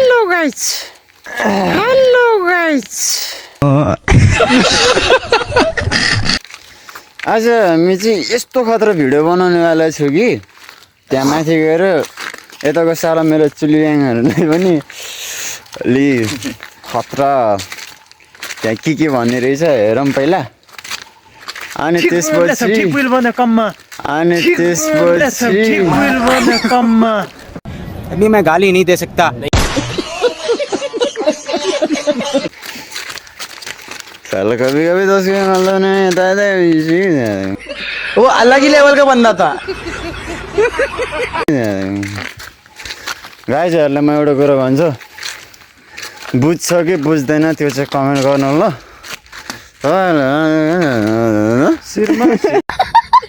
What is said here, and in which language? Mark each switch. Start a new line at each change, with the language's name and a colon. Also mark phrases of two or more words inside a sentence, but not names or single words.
Nepali: गाइस हेलो गाइस आज हामी चाहिँ यस्तो खतरा भिडियो बनाउनेवाला छु कि त्यहाँ माथि गएर यताको सारा मेरो चुलियाङहरूलाई पनि अलि खतरा त्यहाँ के भन्ने रहेछ हेरौँ पहिला अनि त्यसपछि
Hindi: अभी मैं गाली नहीं दे सकता साला कभी कभी दोस्त के मतलब ने दादा वो अलग ही लेवल का बंदा था
Nepali: गाइजहरूलाई म एउटा कुरा भन्छु बुझ्छ कि बुझ्दैन त्यो चाहिँ कमेन्ट गर्नु ल